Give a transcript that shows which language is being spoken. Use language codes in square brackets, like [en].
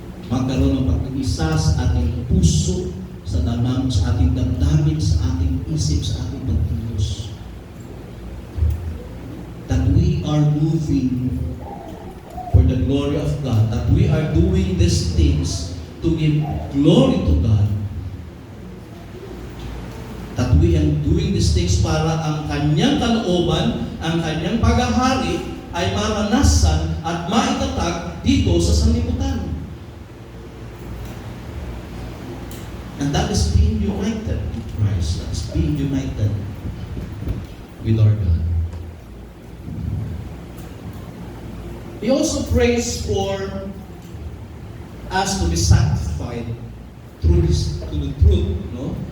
[tl] Magkaroon ng pag-iisa sa ating puso, sa ating damdamin, sa ating isip, sa ating pagkilos. [en] That we are moving for the glory of God. That we are doing these things to give glory to God. That we are doing these things [tl] para ang kanyang kalooban, ang kanyang paghahari ay maranasan at maitatag dito sa sanlibutan. [en] And that is being united with Christ. That is being united with our God. He also prays for us to be sanctified through the truth, no?